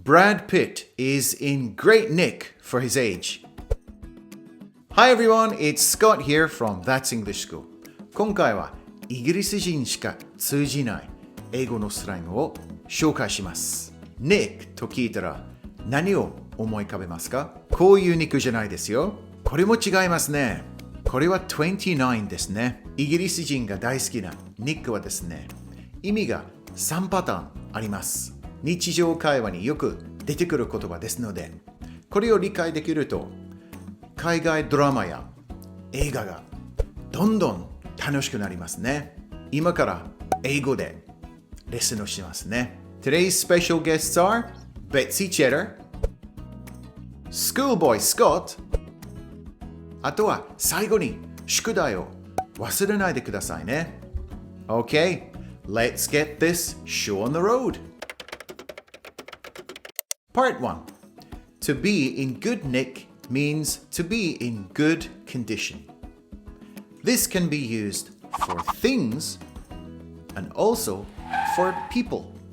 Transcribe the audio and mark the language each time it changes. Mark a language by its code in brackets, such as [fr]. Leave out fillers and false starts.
[en] Brad Pitt is in great nick for his age. Hi everyone, it's Scott here from That's English School. [ja] 今回はイギリス人しか通じない英語のスラングを紹介します。 Nick と聞いたら何を思い浮かべますか？こういう肉じゃないですよ。これも違いますね。これは29ですね。イギリス人が大好きなニックはですね、意味が3パターンあります。日常会話によく出てくる言葉ですので、これを理解できると、海外ドラマや映画がどんどん楽しくなりますね。今から英語でレッスンをしますね。 [en] Today's special guests are Betsy Cheddar, Schoolboy Scott、 [ja] あとは最後に宿題を忘れないでくださいね。 [en] Okay, let's get this show on the road. Part 1. To be in good nick means to be in good condition. This can be used for things and also for people.